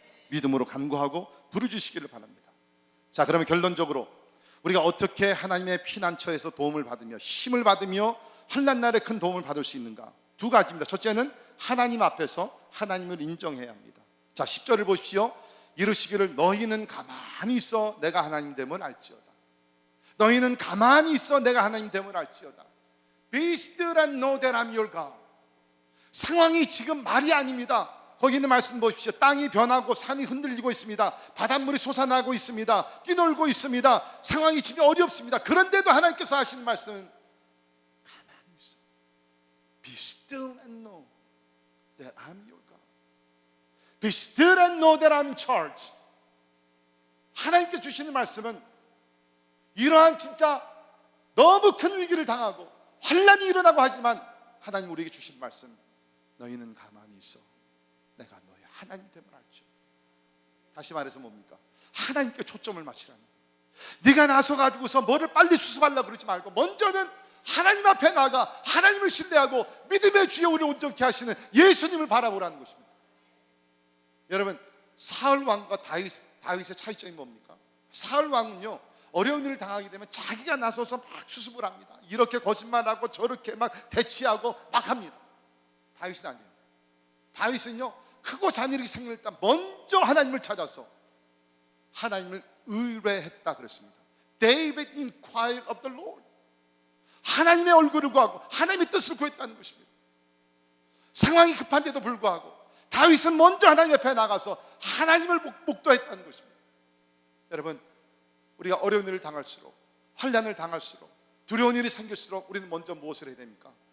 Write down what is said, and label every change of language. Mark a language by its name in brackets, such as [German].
[Korean] 믿음으로 간구하고 부르주시기를 바랍니다. 자, 그러면 결론적으로 우리가 어떻게 하나님의 피난처에서 도움을 받으며 힘을 받으며 환난 날에 큰 도움을 받을 수 있는가? 2가지입니다. 첫째는 하나님 앞에서 하나님을 인정해야 합니다. 자, 10절을 보십시오. 이르시기를 너희는 가만히 있어 내가 하나님 됨을 알지어다. 너희는 가만히 있어 내가 하나님 됨을 알지어다. [English] Be still and know that I'm your God. [Korean] 상황이 지금 말이 아닙니다. 거기 있는 말씀 보십시오. 땅이 변하고 산이 흔들리고 있습니다. 바닷물이 솟아나고 있습니다. 뛰놀고 있습니다. 상황이 지금 어렵습니다. 그런데도 하나님께서 하시는 말씀은 가만히 있어. [English] Be still and know that I'm your God. Be still and know that I'm in charge. [Korean] 하나님께 주시는 말씀은 이러한 진짜 너무 큰 위기를 당하고 환난이 일어나고 하지만 하나님 우리에게 주신 말씀, 너희는 가만히 있어 내가 너의 하나님 됨을 알죠. 다시 말해서 뭡니까? 하나님께 초점을 맞추라는 거예요. 네가 나서가지고서 뭐를 빨리 수습하려고 그러지 말고 먼저는 하나님 앞에 나가 하나님을 신뢰하고 믿음의 주여 우리를 온전케 하시는 예수님을 바라보라는 것입니다. 여러분 사울 왕과 다윗의 차이점이 뭡니까? 사울 왕은요 어려운 일을 당하게 되면 자기가 나서서 막 수습을 합니다. 이렇게 거짓말하고 저렇게 막 대치하고 막 합니다. 다윗은 아니에요. 다윗은요 크고 잔일이 이렇게 생길 때 먼저 하나님을 찾아서 하나님을 의뢰했다 그랬습니다. [English] David inquired of the Lord. [Korean] 하나님의 얼굴을 구하고 하나님의 뜻을 구했다는 것입니다. 상황이 급한데도 불구하고 다윗은 먼저 하나님 앞에 나가서 하나님을 목도했다는 것입니다. 여러분 우리가 어려운 일을 당할수록, 환난을 당할수록, 두려운 일이 생길수록 우리는 먼저 무엇을 해야 됩니까?